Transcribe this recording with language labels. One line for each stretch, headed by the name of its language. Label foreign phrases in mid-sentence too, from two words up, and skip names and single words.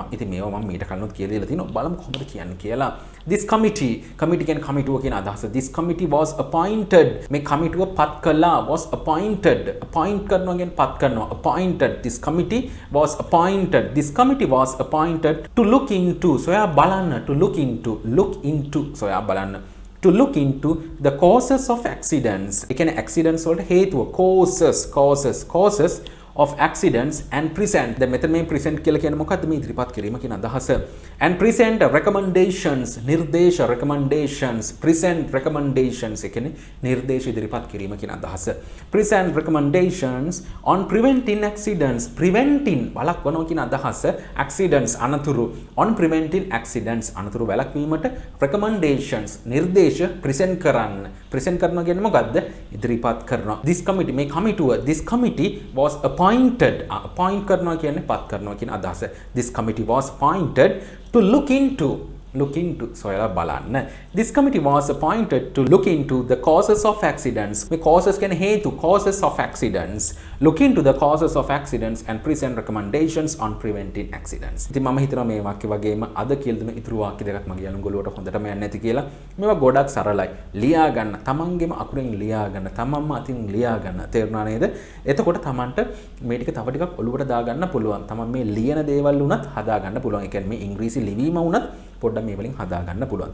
Sinhala: ඉතින් මේවා මම මීට කලිනුත් කියලා දීලා තිනවා. බලමු කොහොමද කියන්නේ කියලා.
English: this committee
Sinhala: කියන්නේ කමිටුව කියන අදහස.
English: this committee was appointed
Sinhala: මේ කමිටුව පත් කළා.
English: was appointed appoint
Sinhala: කරනවා කියන්නේ පත් කරනවා.
English: appointed this committee was appointed to look into
Sinhala: සොයා බලන්න.
English: to look into
Sinhala: සොයා බලන්න.
English: to look into the causes of accidents.
Sinhala: ඒ කියන්නේ
English: accidents
Sinhala: වලට හේතුව
English: causes of accidents and present the method
Sinhala: මේ present කියලා කියන්නේ මොකද්ද? මේ ඉදිරිපත් කිරීම කියන අදහස.
English: and present recommendations
Sinhala: නිර්දේශ
English: recommendations present recommendations
Sinhala: ඒ කියන්නේ නිර්දේශ ඉදිරිපත් කිරීම කියන අදහස.
English: present recommendations on preventing accidents preventing
Sinhala: වළක්වනවා කියන අදහස. accidents අනතුරු
English: on preventing accidents
Sinhala: අනතුරු වැළැක්වීමට recommendations නිර්දේශ present කරනවා කියන්නේ මොකද්ද? ඉදිරිපත් කරනවා.
English: this committee
Sinhala: මේ කමිටුව
English: this committee was appointed appoint
Sinhala: කරනවා කියන්නේ පත් කරනවා කියන අදහස.
English: this committee was appointed to look into look into
Sinhala: සොයලා බලන්න.
English: This committee was appointed to look into the causes of accidents.
Sinhala: මේ causes කියන්නේ හේතු,
English: causes of accidents. Look into the causes of accidents and present recommendations on preventing accidents.
Sinhala: ඉතින් මම හිතනවා මේ වාක්‍ය වගේම අද කියලා දුන්න ඉතුරු වාක්‍ය දෙකක් මගේ යාළුවෝ හොඳටම යන්නේ නැති කියලා. මේවා ගොඩක් සරලයි. ලියා ගන්න, තමන්ගේම අකුරෙන් ලියා ගන්න, තමන්ම අතින් ලියා ගන්න. තේරුණා නේද? එතකොට තමන්ට මේ ටික තව ටිකක් ඔලුවට දාගන්න පුළුවන්. තමන් මේ ලියන දේවල් උනත් හදා ගන්න පුළුවන්. ඒ කියන්නේ මේ ඉංග්‍රීසි ලිවීම උනත් පොඩ්ඩක් මේ වලින් හදා ගන්න පුළුවන්.